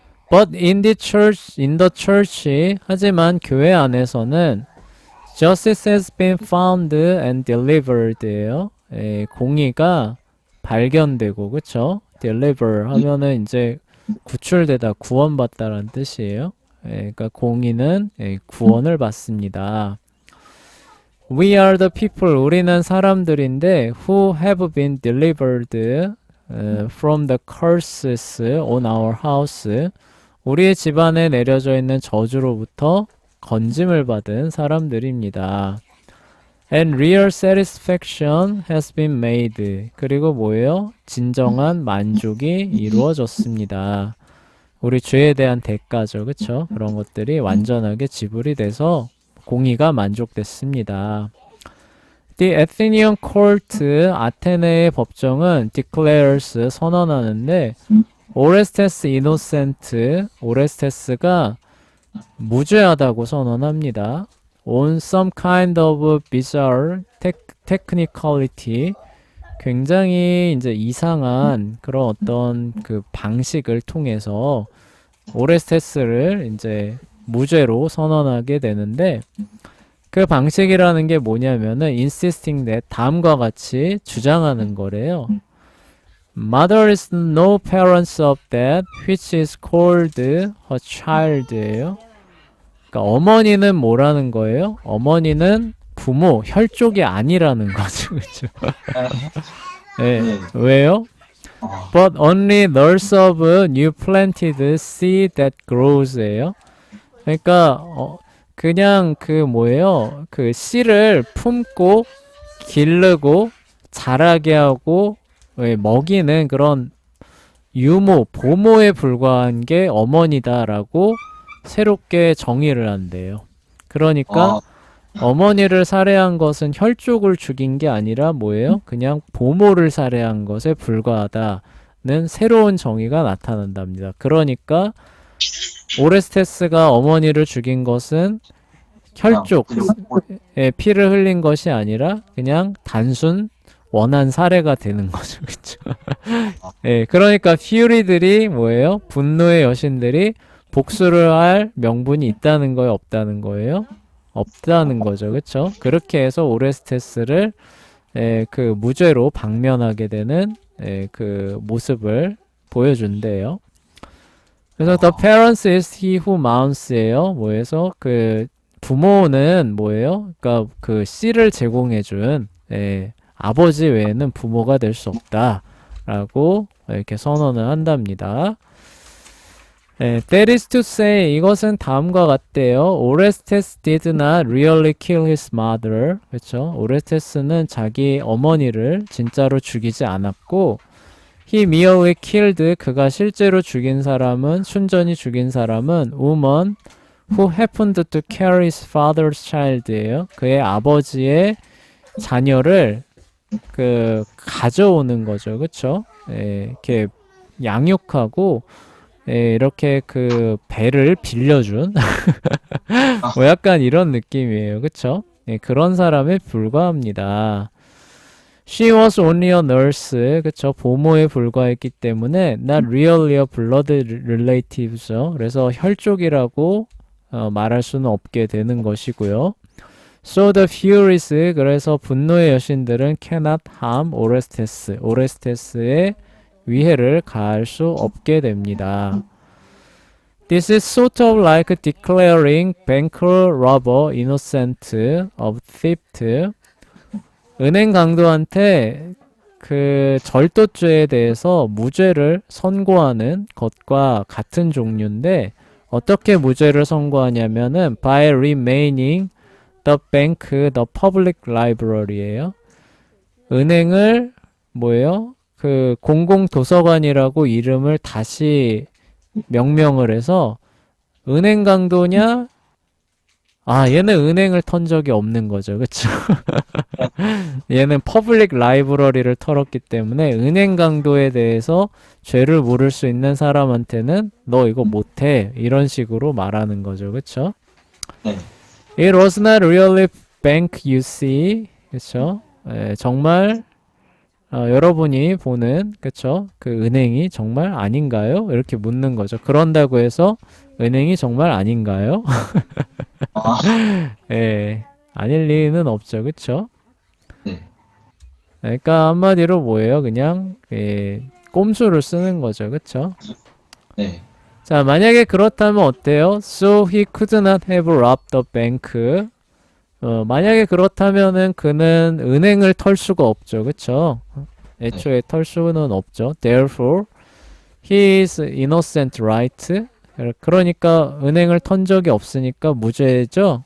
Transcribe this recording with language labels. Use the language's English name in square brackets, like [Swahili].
[English] But in the church, [Korean] 하지만 교회 안에서는 [English] Justice has been found and delivered예요. [Korean] 공의가 발견되고, 그쵸? deliver 하면은 이제 구출되다, 구원받다라는 뜻이에요. 그러니까 공의는 구원을 받습니다. [English] We are the people, [Korean] 우리는 사람들인데 [English] who have been delivered from the curses on our house. [Korean] 우리의 집안에 내려져 있는 저주로부터 건짐을 받은 사람들입니다. [English] And real satisfaction has been made. [Korean] 그리고 뭐예요? 진정한 만족이 이루어졌습니다. 우리 죄에 대한 대가죠. 그쵸? 그런 것들이 완전하게 지불이 돼서 공의가 만족됐습니다. [English] The Athenian court, [Korean] 아테네의 법정은 [English] declares, [Korean] 선언하는데 오레스테스 [English] innocent, [Korean] 오레스테스가 무죄하다고 선언합니다. [English] On some kind of bizarre technicality, [Korean] 굉장히 이제 이상한 그런 어떤 그 방식을 통해서 오레스테스를 이제 무죄로 선언하게 되는데 그 방식이라는 게 뭐냐면은 [English] insisting that [Korean] 다음과 같이 주장하는 거래요. [English] Mother is no parents of that which is called her child예요. [Korean] 그러니까 어머니는 뭐라는 거예요? 어머니는 부모, 혈족이 아니라는 거죠. 그쵸? 예, 네. 왜요? 아, [English] But only nurse of new planted seed that grows예요. [Korean] 그러니까 그냥 그 뭐예요? 그 씨를 품고 기르고 자라게 하고 먹이는 그런 유모, 보모에 불과한 게 어머니다라고 새롭게 정의를 한대요. 그러니까 아, 어머니를 살해한 것은 혈족을 죽인 게 아니라 뭐예요? 그냥 보모를 살해한 것에 불과하다는 새로운 정의가 나타난답니다. 그러니까 오레스테스가 어머니를 죽인 것은 혈족의 피를 흘린 것이 아니라 그냥 단순 원한 살해가 되는 거죠. 그쵸? 예, 그러니까 퓨리들이 뭐예요? 분노의 여신들이 복수를 할 명분이 있다는 거예요? 없다는 거예요? 없다는 거죠. 그쵸? 그렇게 해서 오레스테스를 그 무죄로 방면하게 되는 그 모습을 보여준대요. [English] 그래서 the parents is he who mounts예요. [Korean] 뭐해서 그 부모는 뭐예요? 그러니까 그 씨를 제공해준 아버지 외에는 부모가 될 수 없다라고 이렇게 선언을 한답니다. [English] That is to say, [Korean] 이것은 다음과 같대요. [English] Orestes did not really kill his mother. [Korean] 그렇죠? 오레스테스는 자기 어머니를 진짜로 죽이지 않았고, [English] he merely killed, [Korean] 그가 실제로 죽인 사람은, 순전히 죽인 사람은 [English] woman who happened to carry his father's child [Korean] 예요. 그의 아버지의 자녀를 그 가져오는 거죠. 그렇죠? 이렇게 양육하고 이렇게 그 배를 빌려준 뭐 약간 이런 느낌이에요. 그쵸? 그런 사람에 불과합니다. [English] She was only a nurse. 그쵸? [Korean] 보모에 불과했기 때문에 [English] not really a blood relative죠. [Korean] 그래서 혈족이라고 말할 수는 없게 되는 것이고요. [English] So the Furies, [Korean] 그래서 분노의 여신들은 [English] cannot harm Orestes. [Korean] 오레스테스의 위해를 가할 수 없게 됩니다. [English] This is sort of like declaring banker robber innocent of theft. [Korean] 은행 강도한테 그 절도죄에 대해서 무죄를 선고하는 것과 같은 종류인데 어떻게 무죄를 선고하냐면은 [English] by remaining the bank, the public library [Korean] 예요. 은행을 뭐예요? 그 공공도서관이라고 이름을 다시 명명을 해서 은행 강도냐? 아, 얘는 은행을 턴 적이 없는 거죠. 그쵸? 얘는 퍼블릭 라이브러리를 털었기 때문에 은행 강도에 대해서 죄를 물을 수 있는 사람한테는 너 이거 못해. 이런 식으로 말하는 거죠. 그쵸? 네. [English] It was not really bank you see. [Korean] 그쵸? 정말 여러분이 보는 그쵸? 그 은행이 정말 아닌가요? 이렇게 묻는 거죠. 그런다고 해서 은행이 정말 아닌가요? 아, 예, 아닐 리는 없죠. 그쵸? 네. 그러니까 한마디로 뭐예요? 그냥 꼼수를 쓰는 거죠. 그쵸? 네. 자, 만약에 그렇다면 어때요? [English] So he could not have robbed the bank. [Korean] 만약에 그렇다면은 그는 은행을 털 수가 없죠. 그쵸? 애초에 털 수는 없죠. [English] Therefore, he is innocent, right? [Korean] 그러니까 은행을 턴 적이 없으니까 무죄죠?